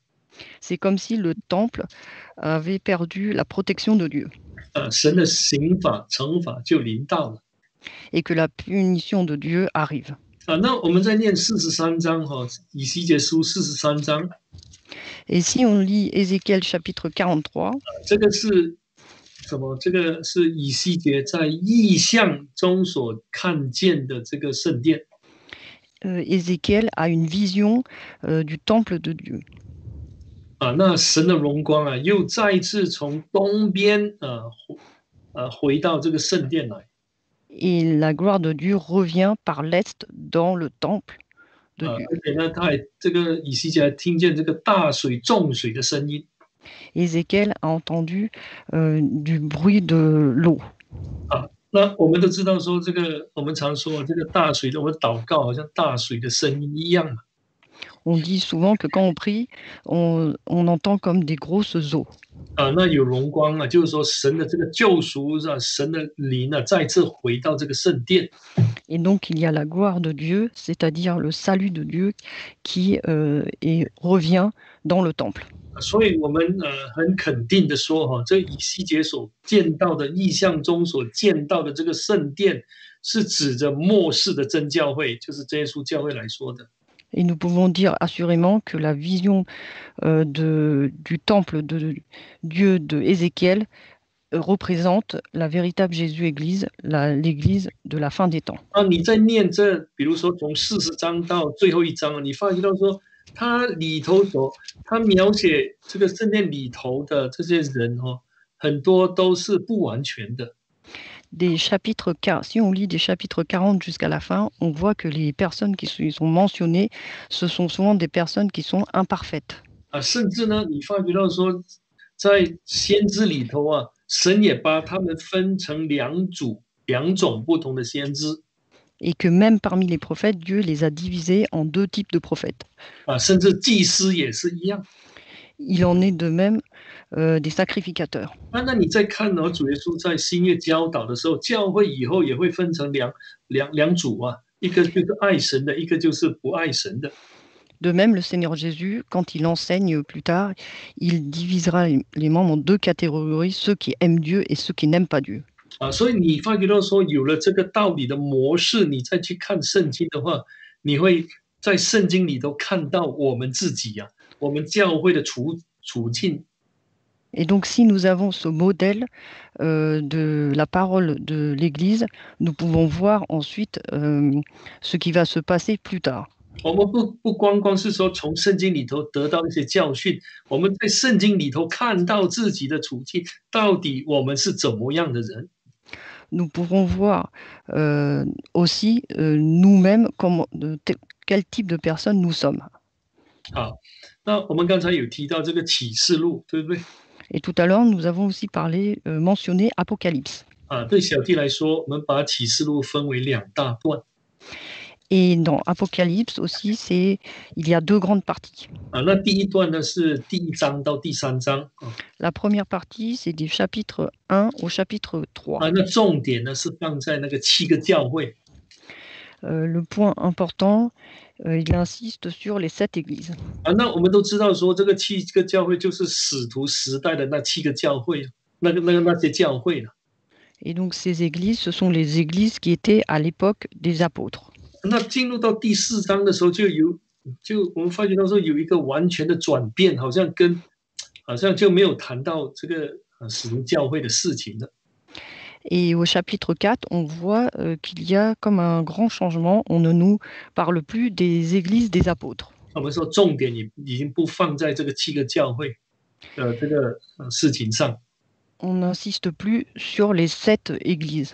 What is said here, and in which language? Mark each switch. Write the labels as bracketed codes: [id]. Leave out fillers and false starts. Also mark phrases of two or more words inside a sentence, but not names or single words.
[fr] C'est comme si le temple avait perdu la protection de Dieu. [zh] 神的刑罚、惩罚就临到了。 [fr] Et que la punition de Dieu arrive. [zh] 那我们在念43章以西结书43章。 [fr] Et si on lit Ézéchiel chapitre 43, [zh] 这个是什么？这个是以西结在异象中所看见的这个圣殿。 [fr] Ézéchiel a une vision du temple de Dieu. [zh] 那神的荣光又再一次从东边回到这个圣殿来。 [fr] Et la gloire de Dieu revient par l'est dans le temple de Dieu. [zh] 而且呢，他还这个以西结还听见这个大水、重水的声音。 [fr] Ézéchiel a entendu du bruit de l'eau. [zh] 那我们都知道说，这个我们常说这个大水的，我们祷告好像大水的声音一样嘛。 [fr] On dit souvent que quand on prie, on entend comme des grosses eaux. [zh] 那有荣光就是说神的这个救赎神的灵再次回到这个圣殿。 [fr] Et donc il y a la gloire de Dieu, c'est-à-dire le salut de Dieu qui revient dans le temple. [zh] 所以我们很肯定的说哈，这以西结所见到的异象中所见到的这个圣殿，是指着末世的真教会，就是真耶稣教会来说的。 [fr] Et nous pouvons dire assurément que la vision du temple de Dieu de Ézéchiel représente la véritable Jésus-Église, l'Église de la fin des temps. [zh] 你在念这，比如说从40章到最后一章，你发觉到说，它里头它描写这个圣殿里头的这些人很多都是不完全的。 [fr] Si on lit des chapitres 40 jusqu'à la fin, on voit que les personnes qui sont mentionnées, ce sont souvent des personnes qui sont imparfaites. [zh] 甚至呢，你发觉到说，在先知里头神也把他们分成两种不同的先知。 [fr] Et que même parmi les prophètes, Dieu les a divisés en 2 types de prophètes. [zh] 甚至祭司也是一样。 [fr] Il en est de même des sacrificateurs. [zh] 那你再看主耶稣在新约教导的时候，教会以后也会分成两组一个就是爱神的，一个就是不爱神的。 [fr] De même, le Seigneur Jésus, quand il enseigne plus tard, il divisera les membres en 2 catégories, ceux qui aiment Dieu et ceux qui n'aiment pas Dieu. [zh] 所以你发觉到说，有了这个道理的模式，你再去看圣经的话，你会在圣经里头看到我们自己我们教会的处境。 [fr] Et donc, si nous avons ce modèle de la parole de l'Église, nous pouvons voir ensuite ce qui va se passer plus tard. [zh] 我们不光是说从圣经里头得到一些教训，我们在圣经里头看到自己的处境，到底我们是怎么样的人。 [fr] Nous pouvons voir aussi nous-mêmes quel type de personne nous sommes. [zh] 好，那我们刚才有提到这个启示录，对不对？ [fr] Et tout à l'heure, nous avons aussi mentionné Apocalypse. [zh] 对小弟来说，我们把启示录分为2大段。 [fr] Et dans Apocalypse aussi, il y a 2 grandes parties. [zh] 那第一段呢是第1章到第3章。 [fr] La première partie, c'est du chapitre 1 au chapitre 3. [zh] 那重点呢是放在那个7个教会。 [fr] Le point important, il insiste sur les 7 églises. [zh] 那我们都知道说，这个7个教会就是使徒时代的那7个教会，那些教会了。 [fr] Et donc ces églises, ce sont les églises qui étaient à l'époque des apôtres. [zh] 那进入到第4章的时候，我们发觉到说有一个完全的转变，好像就没有谈到这个使徒教会的事情了。 [fr] Et au chapitre 4, on voit qu'il y a comme un grand changement. On ne nous parle plus des églises des apôtres. [zh] 我们说重点已经不放在这个7个教会的这个事情上。 [fr] On n'insiste plus sur les 7 églises.